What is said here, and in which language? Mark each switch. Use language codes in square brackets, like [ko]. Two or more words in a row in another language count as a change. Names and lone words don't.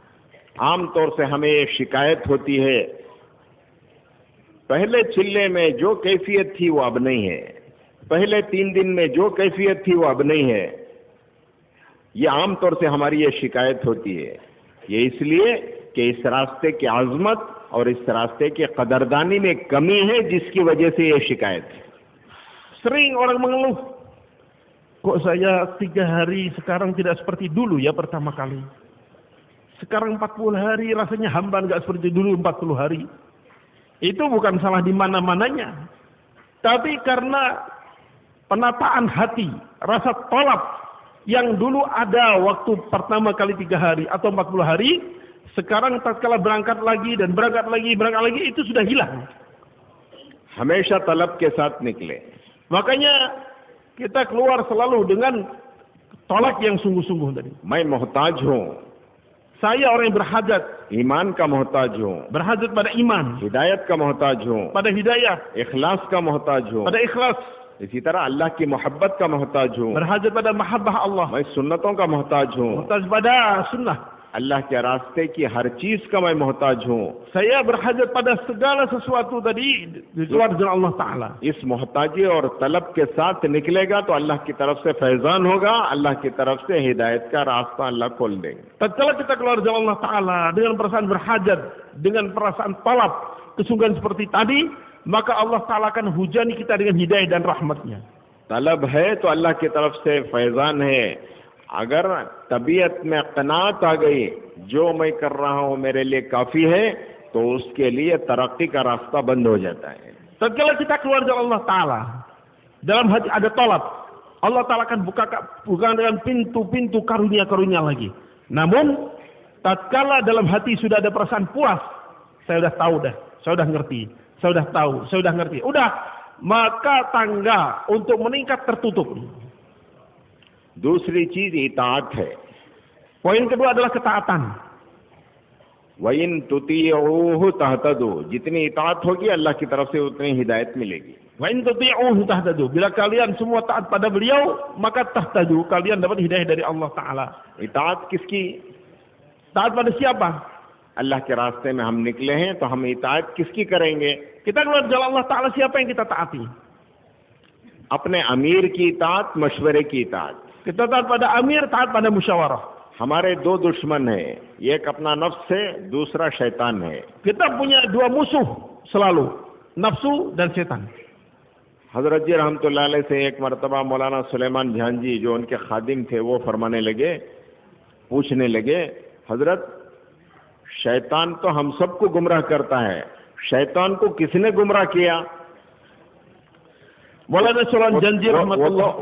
[ur] عام طور سے ہمیں شکایت ہوتی ہے پہلے چلے میں جو کیفیت تھی وہ اب نہیں ہے، پہلے 3 دن میں جو کیفیت تھی وہ اب نہیں ہے. یہ عام طور سے ہماری یہ شکایت ہوتی ہے. یہ اس لیے کہ اس راستے کی عظمت اور اس راستے کی قدردانی میں کمی ہے، جس کی وجہ سے یہ شکایت ہے. [id] Sering orang mengeluh, kok saya 3 hari sekarang tidak seperti dulu ya pertama kali. Sekarang 40 hari rasanya hamba nggak seperti dulu 40 hari. Itu bukan salah di mana-mananya, tapi karena penataan hati, rasa tolak yang dulu ada waktu pertama kali 3 hari atau 40 hari, sekarang tatkala berangkat lagi dan berangkat lagi itu sudah hilang. [ur] ہمیشہ طلب کے ساتھ نکلے. [id] Makanya kita keluar selalu dengan tolak yang sungguh-sungguh tadi. [ur] میں محتاج ہوں, [id] Saya orang yang berhajat, [ur] ایمان کا محتاج ہوں, [id] berhajat pada iman, [ur] ہدایت کا محتاج ہوں, [id] pada hidayah, [ur] اخلاص کا محتاج ہوں, [id] pada ikhlas, [ur] اسی طرح اللہ کی محبت کا محتاج ہوں, [id] berhajat pada mahabbah Allah, [ur] میں سنتوں کا محتاج ہوں, [id] muhtaj pada sunnah. [ur] اللہ کے راستے کی ہر چیز کا میں محتاج ہوں. [id] Saya berhajat pada segala sesuatu tadi di luar jalan Allah Ta'ala. [ur] اس محتاجی اور طلب کے ساتھ نکلے گا تو اللہ کی طرف سے فیضان ہوگا، اللہ کی طرف سے ہدایت کا راستہ اللہ کھول دیں گے. [id] Tatkala kita keluar jalan Allah Ta'ala dengan perasaan berhajat, dengan perasaan talab, kesungguhan seperti tadi, maka Allah Ta'ala akan hujani kita dengan hidayah dan rahmatnya. [ur] طلب ہے تو اللہ کی طرف سے فیضان ہے. اگر طبیعت میں قناعت آ گئی، جو میں کر رہا ہوں میرے لیے کافی ہے، تو اس کے لیے ترقی کا راستہ بند ہو جاتا ہے. [id] Tatkala kita keluar jalan Allah Ta'ala, dalam hati ada talab, Allah Ta'ala akan buka dengan pintu-pintu karunia-karunia lagi. Namun, tatkala dalam hati sudah ada perasaan puas, saya udah tahu dah, saya udah ngerti, saya udah tahu, saya udah ngerti. Udah, maka tangga untuk meningkat tertutup. [ur] دوسری چیز اطاعت ہے. [id] Poin kedua adalah ketaatan. [ar] وإن تطيعوه تهتدوا, [ur] جتنی اطاعت ہوگی اللہ کی طرف سے اتنی ہدایت ملے گی. [ar] وإن تطيعوه تهتدوا. [id] Bila kalian semua taat pada beliau, maka tahtadu, kalian dapat hidayah dari Allah Ta'ala. [ur] اطاعت کس کی? [id] Taat pada siapa? [ur] اللہ کے راستے میں ہم نکلے ہیں تو ہم اطاعت کس کی کریں گے? [id] Kita keluar jalan Allah Ta'ala, siapa yang kita taati? [ur] اپنے امیر کی اطاعت، مشورے کی اطاعت. [id] Kita taat pada amir, taat pada musyawarah. [ur] ہمارے 2 دشمن ہیں، ایک اپنا نفس ہے، دوسرا شیطان ہے. [id] Kita punya 2 musuh selalu, nafsu dan setan. [ur] حضرت جی رحمۃ اللہ علیہ سے ایک مرتبہ مولانا سلیمان جھان جی جو ان کے خادم تھے وہ فرمانے لگے، پوچھنے لگے، حضرت شیطان تو ہم سب کو گمراہ کرتا ہے، شیطان کو کس نے گمراہ کیا? [id] Maulana Sulaiman Janji rahmatullah.